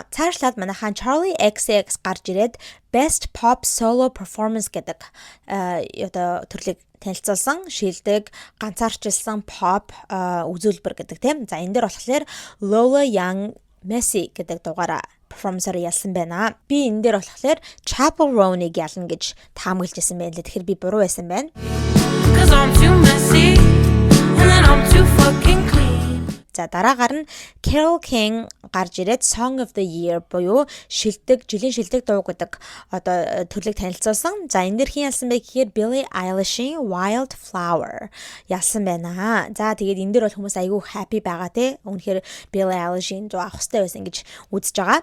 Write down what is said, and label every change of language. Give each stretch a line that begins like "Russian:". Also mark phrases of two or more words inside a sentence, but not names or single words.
Mongolian: Цаашлаад манайхан Charlie XX гарч ирээд Best Pop Solo Performance гэдэг одоо төрлийг танилцуулсан. Шилдэг, ганцаарчилсан pop үзүүлбэр гэдэг тийм. За энэ дээр болохоор Lola Young Messi гэдэг дугаараа performance-аар ялсан байна. Би энэ дээр болохоор Chappell Roan-ыг ялна гэж таамаглаж байсан байна лээ. Тэгэхээр би буруу байсан байна.
English: Cause I'm too messy and then I'm too fucking clean.
Mongolian: За дараагаар нь Carole King гарч ирээд Song of the Year буюу жилийн шилдэг дуу гэдэг одоо төрлийг танилцуулсан. За энэ дэр хин ялсан бэ гэхээр Billie Eilish-ийн Wildflower ялсан байна. За тэгээд энэ дэр бол хүмүүс айгүй happy байгаа те. Үнэхээр Billie Eilish-ийн дуу авах хэрэгтэй байсан гэж үзэж байгаа.